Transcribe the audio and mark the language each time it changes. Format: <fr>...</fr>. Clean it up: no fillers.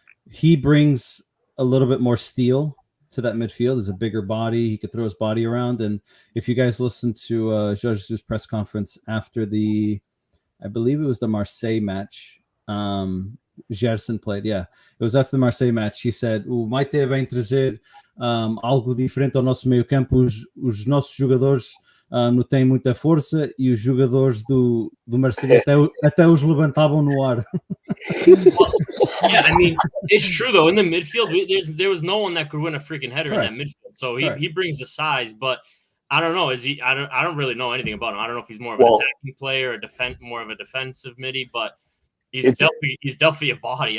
<en>He brings a little bit more steel to that midfield. Is a bigger body. He could throw his body around. And if you guys listened to Jorge's press conference after I believe it was the Marseille match, Gerson played. Yeah, it was after the Marseille match. He said,</en> <pt>"O Maite vem trazer algo diferente ao nosso meio campo. Os nossos jogadores não têm muita força, e os jogadores do Marseille até os levantavam no ar."</pt> <en>Yeah, I mean, it's true though. In the midfield, there was no one that could win a freaking header in that midfield. So he brings the size, but I don't know. Is he? I don't really know anything about him. I don't know if he's more of an attacking player or more of a defensive midi, but he's definitely a body.</en>